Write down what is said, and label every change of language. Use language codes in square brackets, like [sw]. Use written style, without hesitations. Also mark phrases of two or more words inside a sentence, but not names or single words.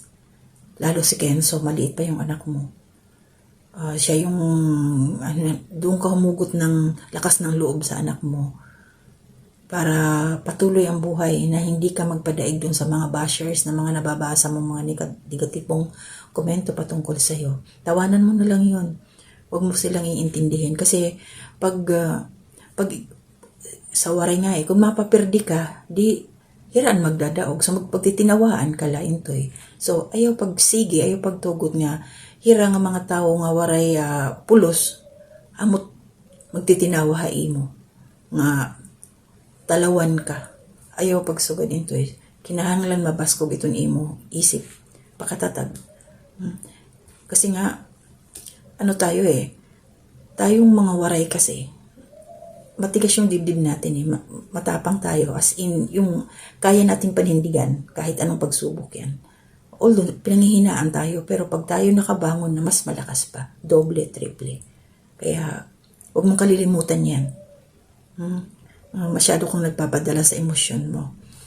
[tl] Lalo si Kenzo, maliit pa yung anak mo. Siya yung doon ka humugot ng lakas ng loob sa anak mo para patuloy ang buhay na hindi ka magpadaig doon sa mga bashers na mga nababasa mo mga negatipong komento patungkol sa iyo. Tawanan mo na lang yun. Huwag mo silang iintindihin kasi pag sa waray [war] nga kung mapapirdi ka, di hiraan magdadaog. So magpagtitinawaan ka lain to So ayaw pagsigi, ayaw pagtugot nga hira nga mga tao nga waray pulos, amot magtitinawa mo. Nga talawan ka. Ayaw pagsugad ito Kinahanglan mabaskog itong imo isip. [tl] Pakatatag. Kasi nga, tayo tayong mga waray kasi, matigas yung dibdib natin matapang tayo. [en] As in, [tl] yung kaya nating panindigan kahit anong pagsubok yan. Although, pinanghihinaan tayo, pero pag tayo nakabangon na mas malakas pa, doble, triple. Kaya, huwag mong kalilimutan yan. Masyado kong nagpapadala sa emosyon mo.